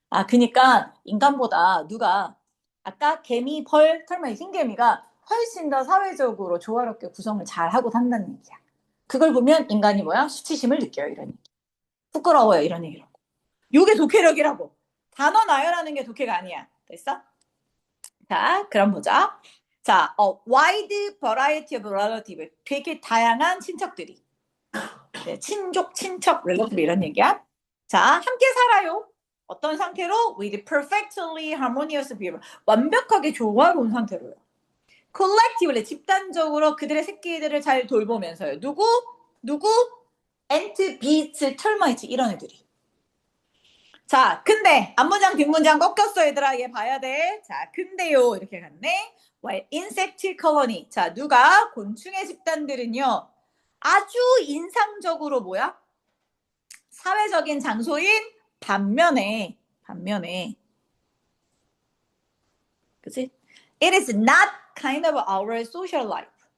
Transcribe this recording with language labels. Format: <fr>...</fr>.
<ko>그니까 인간보다 누가 아까 개미, 벌, 털마 흰개미가 훨씬 더 사회적으로 조화롭게 구성을 잘 하고 산다는 얘기야. 그걸 보면 인간이 뭐야? 수치심을 느껴요. 이런 얘기. 부끄러워요. 이런 얘기라고. 요게 독해력이라고. 단어 나열하는 게 독해가 아니야. 됐어? 자, 그럼 보자. 자,</ko> <en>wide variety of relative.</en> <ko>되게 다양한 친척들이. 네, 친족, 친척, relative 이런 얘기야. 자, 함께 살아요. 어떤 상태로?</ko> <en>With perfectly harmonious behavior.</en> <ko>완벽하게 조화로운 상태로요. collectively, 집단적으로 그들의 새끼들을 잘 돌보면서요. 누구? 누구?</ko> <en>ant, bees, termites</en> <ko>이런 애들이. 자, 근데 앞문장 뒷문장 꺾였어 얘들아. 얘 봐야 돼. 자, 근데요 이렇게 갔네.</ko> <en>While insect colony.</en> <ko>자, 누가? 곤충의 집단들은요. 아주 인상적으로 뭐야? 사회적인 장소인 반면에 그치?</ko> <en>It is not kind of our social life.</en>